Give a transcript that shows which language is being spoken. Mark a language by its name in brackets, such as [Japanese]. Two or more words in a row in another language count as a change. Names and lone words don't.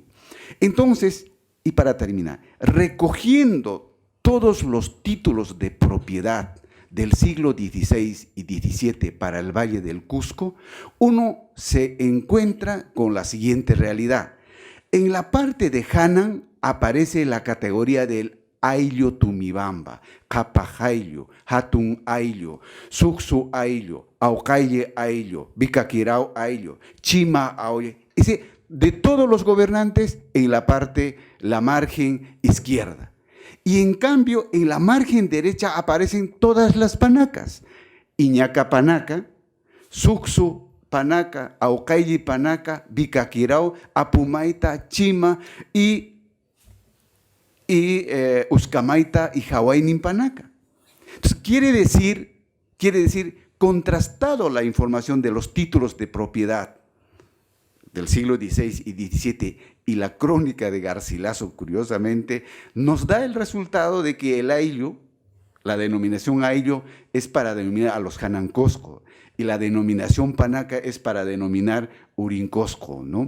[Spanish] Entonces, y para terminar, recogiendo todos los títulos de propiedad del siglo XVI y XVII para el Valle del Cusco, uno se encuentra con la siguiente realidad. En la parte de Hanan aparece la categoría del ayllo Tumibamba, Capajayllo, Hatun ayllo, Suxu ayllo, Aucaye ayllo, Bicaquirao ayllo, Chima ayllo. de todos los gobernantes en la margen izquierda. Y en cambio, en la margen derecha aparecen todas las panacas. Iñaca Panaca, Sucsu Panaca, Aucayi Panaca, Vicaquirao, Apumaita, Chima y Uskamaita y Hawainin Panaca. Entonces, quiere decir, contrastado la información de los títulos de propiedad del siglo XVI y XVII y la crónica de Garcilaso, curiosamente, nos da el resultado de que el ayllu, la denominación ayllu, es para denominar a los Hanancosco y la denominación Panaca es para denominar Urincosco, ¿no?